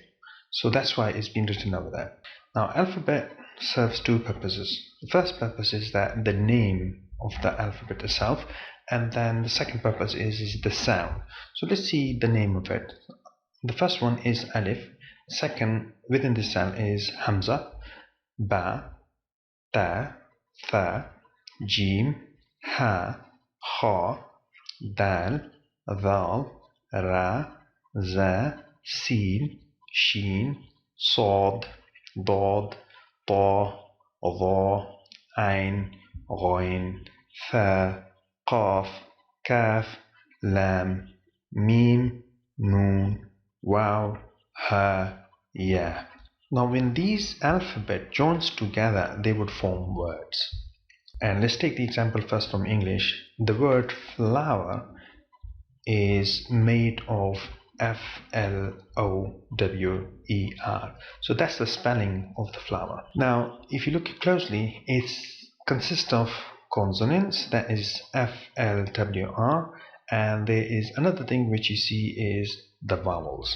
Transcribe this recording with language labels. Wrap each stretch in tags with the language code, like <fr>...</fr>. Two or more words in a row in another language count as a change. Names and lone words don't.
<en>So that's why it's been written over there. Now, alphabet serves 2 purposes. The first purpose is that the name of the alphabet itself, and then the second purpose is the sound. So let's see the name of it. The first one is alif. Second within this cell is hamza,</en> <ar>باء، تاء, ثاء، جيم، حاء، خاء, دال، ذال, راء، زاي، سين، شين, صاد, ضاد, طا, ظا, عين, غين, ثا, قاف, كاف, لام, ميم, نون, واو, هاء، ياء.</ar> <en>Now when these alphabet joins together, they would form words. And let's take the example first from English. The word flower is made of F-L-O-W-E-R. So that's the spelling of the flower. Now if you look closely, it consists of consonants, that is F-L-W-R, and there is another thing which you see is the vowels.</en>